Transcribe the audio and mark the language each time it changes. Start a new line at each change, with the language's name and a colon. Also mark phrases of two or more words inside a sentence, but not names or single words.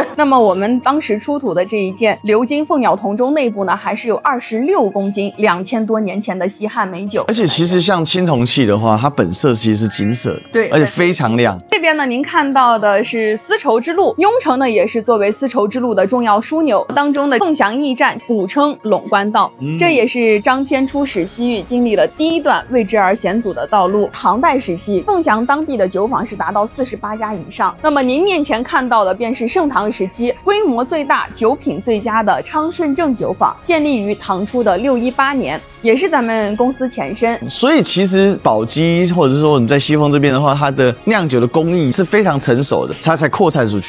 Chinese: 那麼我們當時出土的這一件鎏金鳳鳥銅鐘內部呢，還是有26公斤2000多年前的西漢美酒。而且其實像青銅器的話，它本色其實是金色的，對，而且非常亮。這邊呢，您看到的是絲綢之路，雍城呢也是作為絲綢之路的重要樞紐，當中的鳳翔驛站古稱隴官道，這也是張騫出使西域經歷了第一段為之而險阻的道路。唐代時期，鳳翔當地的酒坊是達到48家以上。那麼您面前看到的便是盛唐時期規模最大、酒品最佳的昌順正酒坊，建立於唐初的618年，也是咱們公司前身。所以其實寶雞或者是說你在西鳳這邊的話，它的釀酒的工藝是非常成熟的，它才擴散出去。